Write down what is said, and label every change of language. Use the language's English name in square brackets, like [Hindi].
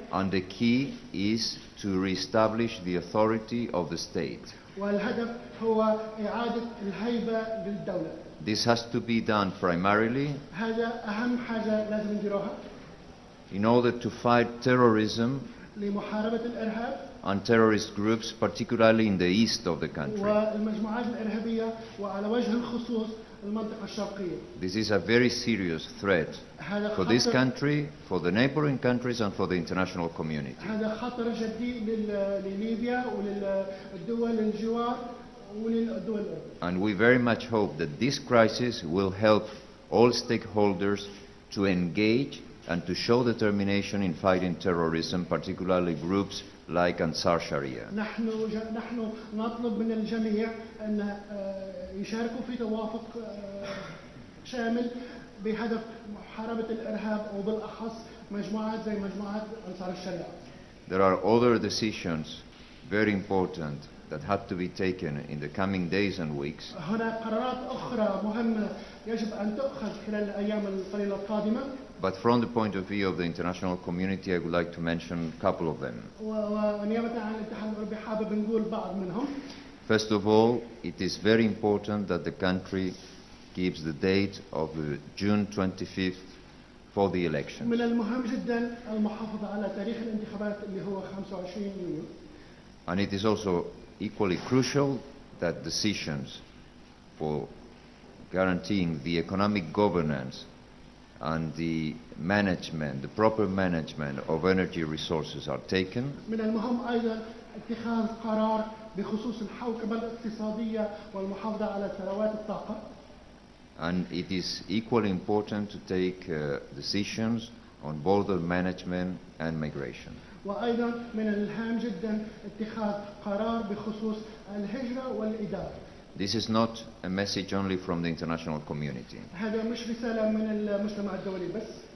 [English] and the key is to reestablish the authority of the state. [Arabic] والهدف هو إعادة الهيبة للدولة. [English] This has to be done primarily [Arabic] هذا أهم حاجة لازم نديروها [English] in order to fight terrorism [Arabic] لمحاربة الإرهاب [English] and terrorist groups, particularly in the east of the country. [Arabic] والمجموعات الإرهابية وعلى وجه الخصوص المنطقة الشرقية. [English] This is a very serious threat [Arabic] هذا [English] for this [Arabic] خطر [English] country, for the neighboring countries, and for the international community. [Arabic] هذا خطر جدي لليبيا وللدول الجوار وللدول الأخرى. [English] And we very much hope that this crisis will help all stakeholders to engage and to show determination in fighting terrorism, particularly groups like Ansar Sharia. [Arabic] نحن نطلب من الجميع أن يشاركوا في توافق شامل بهدف محاربة الإرهاب وبالأخص مجموعات زي مجموعات أنصار الشريعة. [English] There are other decisions very important that have to be taken in the coming days and weeks. [Arabic] هناك قرارات أخرى مهمة يجب أن تؤخذ خلال الأيام القليلة القادمة. [English] But from the point of view of the international community, I would like to mention a couple of them. [Arabic] ونيابة عن الاتحاد الأوروبي حابب نقول بعض منهم. [English] First of all, it is very important that the country gives the date of June 25th for the elections. [Arabic] من المهم جدا المحافظة على تاريخ الانتخابات اللي هو 25 يونيو. [English] And it is also equally crucial that decisions for guaranteeing the economic governance and the management, the proper management of energy resources are taken. [Arabic] من المهم أيضا اتخاذ قرار بخصوص الحوكمة الاقتصادية والمحافظة على ثروات الطاقة. [English] And it is equally important to take decisions on border management and migration. [Arabic] وأيضا من الهام جدا اتخاذ قرار بخصوص الهجرة والإدارة. [English] This is not a message only from the international community. [Arabic] هذا مش رسالة من المجتمع الدولي بس.